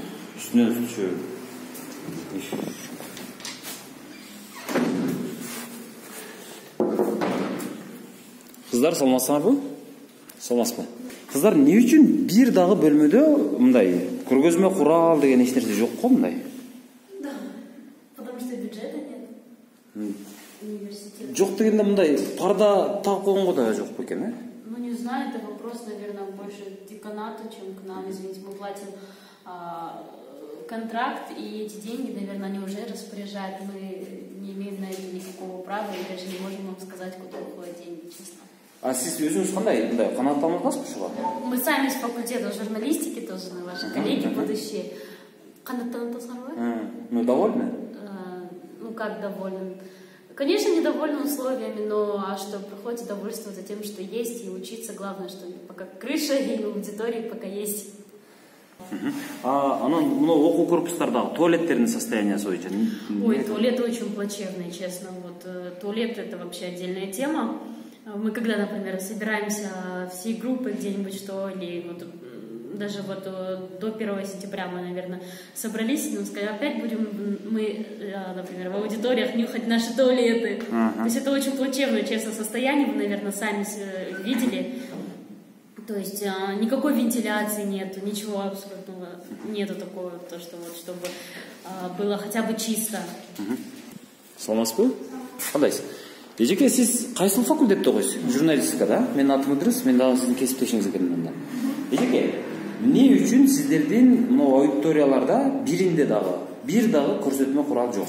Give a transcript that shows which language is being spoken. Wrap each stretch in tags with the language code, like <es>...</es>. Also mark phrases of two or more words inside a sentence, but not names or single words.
<ky>Үстүнөн суу түшөт. Кыздар салмасыңарбы? Салмаспы? Кыздар эмне үчүн бир дагы бөлмөдө мындай көргөзмө курал деген эч нерсе жок го мындай?</ky> <ru>Да, потому что бюджета нет. Университет.</ru> <ky>Жок дегенде мындай парда тагып койгонго да жок бекен, э?</ky> <ru>Ну не знаю, это вопрос, наверное, больше деканату, чем к нам. Извините, мы платим контракт, и эти деньги, наверное, они уже распоряжают. Мы не имеем на это никакого права, и даже не можем вам сказать, куда уходят деньги, честно.</ru> <ky>А сиз өзүңүз кандай? Мындай канааттанасызбы ушуга?</ky> <ru>Мы сами с факультета журналистики тоже, ваши коллеги будущие.</ru> <ky>Канааттанасызбы?</ky> <ru>Ну, довольны? Ну, как довольны? Конечно, недовольны условиями, но а что, приходится довольствоваться тем, что есть, и учиться. Главное, что пока крыша и аудитории пока есть.</ru> <ky>Анан мына окуу корпустардагы туалеттердин состояниясы боюнча?</ky> <ru>Ой, туалеты очень плачевные, честно. Вот туалет — это вообще отдельная тема. Мы когда, например, собираемся всей группой где-нибудь, что ли, вот, даже вот до 1 сентября мы, наверное, собрались, и нам сказали, опять будем мы, например, в аудиториях нюхать наши туалеты. То есть это очень плачевное, честно, состояние, вы, наверное, сами видели. То есть никакой вентиляции нет, ничего абсолютного нету такого, то, что вот, чтобы было хотя бы чисто.</ru> <ky>Саламатсызбы? Кандайсыз? Эжеке, сиз кайсыл факультетте окуйсуз? Журналистика, да? Менин атым Ыдырыс, мен дагы сиздин кесиптешиңиз экенмин анда. Эжеке, эмне үчүн сиздердин мына аудиторияларда бир дагы көрсөтмө курал жок?</ky>